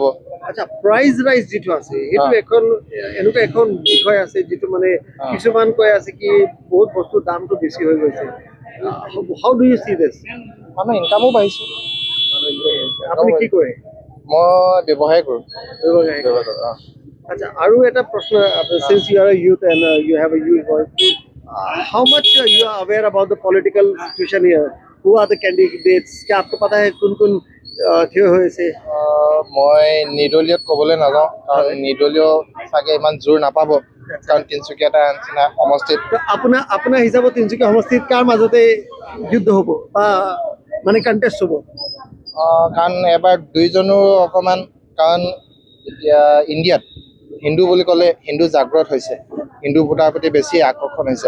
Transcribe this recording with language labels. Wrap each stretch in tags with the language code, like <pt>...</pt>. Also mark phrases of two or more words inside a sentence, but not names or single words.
<as>আচ্ছা,</as> <en>price rise</en> <as>যিটো আছে সেইটো এখন এনেকুৱা এখন বিষয় আছে যিটো মানে কিছুমান কৈ আছে কি বহুত বস্তুৰ দামটো বেছি হৈ গৈছে।</as> <en>How do you see this?</en> <as>মানুহ ইনকামো বাঢ়িছে। আপুনি কি কৰে? মই ব্যৱসায় কৰোঁ। ব্যৱসায় কৰে। আচ্ছা, আৰু এটা প্ৰশ্ন,</as> <en>since you are a youth and you have a youth voice, how much you are aware about the political situation here? Who are the candidates?</en> <hi>क्या आपको पता है कौन-कौन</hi> <as>থিয় হৈছে? মই নিৰ্দলীয়ত ক'বলৈ নাযাওঁ, কাৰণ নিৰ্দলীয় চাগে ইমান জোৰ নাপাব, কাৰণ তিনিচুকীয়া এটা নিচিনা সমষ্টিত। তো আপোনাৰ হিচাপত তিনিচুকীয়া সমষ্টিত কাৰ মাজতে যুদ্ধ হ'ব বা মানে কণ্টেষ্ট হ'ব? কাৰণ এবাৰ দুইজনো অকণমান, কাৰণ এতিয়া ইণ্ডিয়াত হিন্দু বুলি ক'লে হিন্দু জাগ্ৰত হৈছে, হিন্দু ভোটাৰ প্ৰতি বেছি আকৰ্ষণ হৈছে।</as>